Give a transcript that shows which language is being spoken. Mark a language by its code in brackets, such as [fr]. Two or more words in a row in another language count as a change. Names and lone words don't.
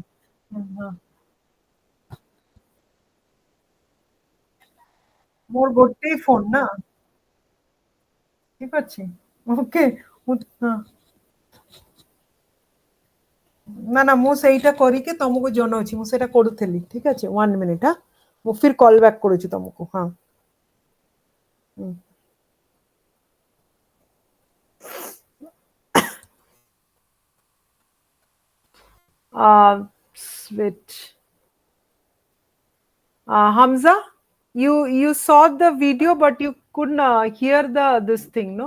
[or] ହଁ ମୋର ଗୋଟେ ଫୋନ୍ ନା ଠିକ ଅଛି ଓକେ ହଁ ନା ନା ମୁଁ ସେଇଟା କରିକି ତମକୁ ଜଣଉଛି ମୁଁ ସେଇଟା କରୁଥିଲି ଠିକ ଅଛି 1 ମିନିଟ୍ ହଁ ମୁଁ ଫିର [en] call back [or] କରୁଛି ତମକୁ ହଁ ହୁଁ। [en] Uh, wait. Hamza, you saw the video, but you couldn't hear the this thing, no?